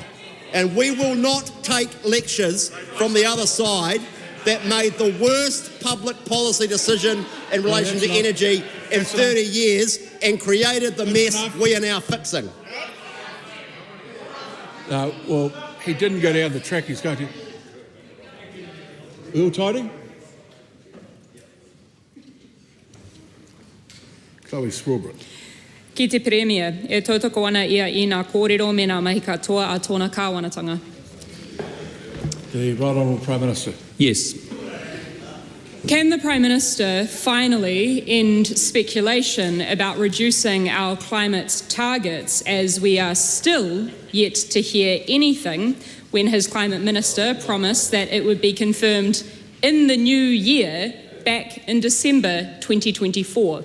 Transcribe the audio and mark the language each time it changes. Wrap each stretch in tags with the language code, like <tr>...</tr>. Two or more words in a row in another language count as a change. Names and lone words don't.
<en>And we will not take lectures from the other side that made the worst public policy decision in relation to energy in 30 years and created the mess we are now fixing. Well, he didn't go down the track he's going to. Earl Tiding? Chloe Strawberry.</en> <mi>Ki te Premier, e tautoko ana ia I ngā kōrero me ngā mahi katoa a tōna kāwanatanga.</mi> <en>The Right Honourable Prime Minister. Yes. Can the Prime Minister finally end speculation about reducing our climate targets, as we are still yet to hear anything when his Climate Minister promised that it would be confirmed in the new year back in December 2024?</en>